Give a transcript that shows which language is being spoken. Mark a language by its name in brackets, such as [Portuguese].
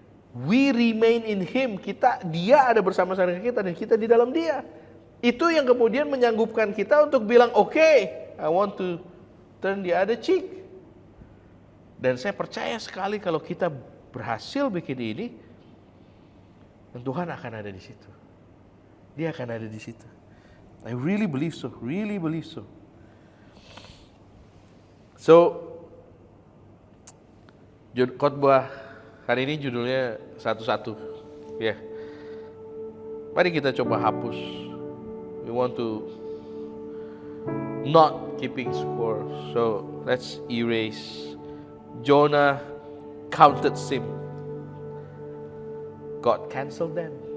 [English] We remain in Him. [Indonesian] Dia ada bersama-sama dengan kita dan kita di dalam dia. Itu yang kemudian menyanggupkan kita untuk bilang, oke, [English] I want to turn the other cheek. [Indonesian] Dan saya percaya sekali kalau kita berhasil bikin ini, dan Tuhan akan ada di situ. Dia akan ada di situ. [English] I really believe so, really believe so. [Indonesian] So, khotbah hari ini judulnya satu-satu. Ya, mari kita coba hapus. [English] We want to not keeping score. So let's erase. Jonah counted sin. God canceled them.